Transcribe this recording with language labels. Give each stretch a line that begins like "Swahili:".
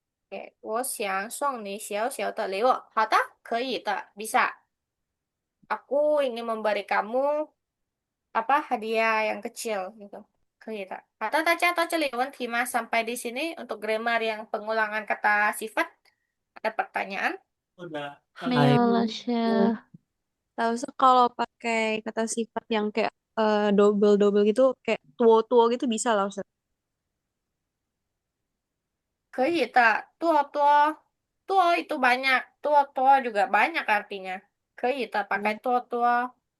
Chinese: Oke, 我想送你小小的礼物。好的，可以的，bisa.
Indonesian: Aku ingin memberi kamu apa hadiah yang kecil gitu.
Chinese: 可以的。好的，大家到这里有问题吗？
Indonesian: sampai di sini untuk grammar yang pengulangan kata sifat. Ada pertanyaan?
Chinese: 没 I 有老师。
Indonesian: Tahu kalau pakai kata sifat yang kayak double-double gitu, kayak tua-tua gitu bisa lah Ustaz.
Chinese: 可以的，多多多
Indonesian: itu banyak, 多多 juga banyak artinya.
Chinese: 可以的, pakai 多多